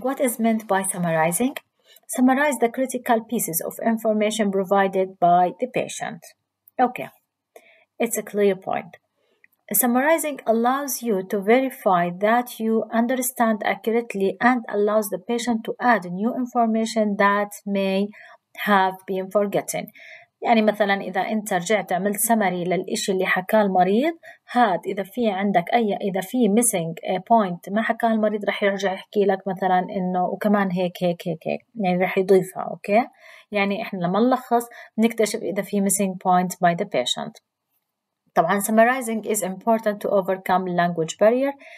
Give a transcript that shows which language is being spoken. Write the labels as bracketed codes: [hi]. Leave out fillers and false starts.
[en] What is meant by summarizing? Summarize the critical pieces of information provided by the patient. Okay, it's a clear point. Summarizing allows you to verify that you understand accurately and allows the patient to add new information that may have been forgotten. [ar] يعني مثلا إذا أنت رجعت عملت سمري للإشي اللي حكاه المريض، هاد إذا في عندك إذا في [en] missing point [ar] ما حكاه المريض رح يرجع يحكي لك مثلا إنه وكمان هيك هيك هيك هيك، يعني رح يضيفها. أوكي، يعني إحنا لما نلخص نكتشف إذا في [en] missing point by the patient. طبعا summarizing is important to overcome language barrier.